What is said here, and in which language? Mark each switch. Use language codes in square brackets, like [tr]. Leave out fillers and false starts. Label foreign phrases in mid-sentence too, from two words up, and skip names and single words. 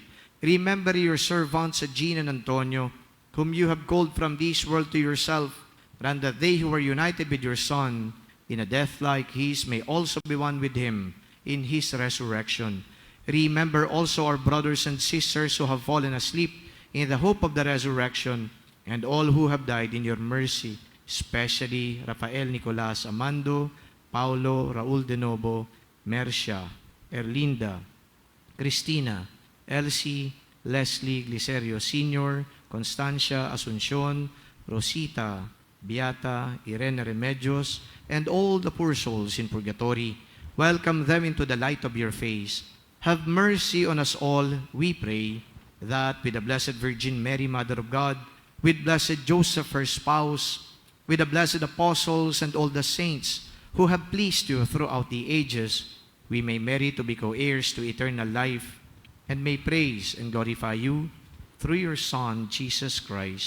[en] Remember your servants, Jean and Antonio, whom you have called from this world to yourself, and that they who are united with your Son in a death like his may also be one with him in his resurrection. Remember also our brothers and sisters who have fallen asleep in the hope of the resurrection, and all who have died in your mercy, especially Rafael Nicolas Amando, Paulo Raul de Novo, Mercia, Erlinda, Cristina, Elsie, Leslie Glicerio Sr., Constancia Asuncion, Rosita, Beata, Irene Remedios, and all the poor souls in purgatory, Welcome them into the light of your face. Have mercy on us all, we pray, that with the Blessed Virgin Mary, Mother of God, with Blessed Joseph, her spouse, with the blessed apostles and all the saints who have pleased you throughout the ages, we may merit to be co-heirs to eternal life, and may praise and glorify you through your Son, Jesus Christ.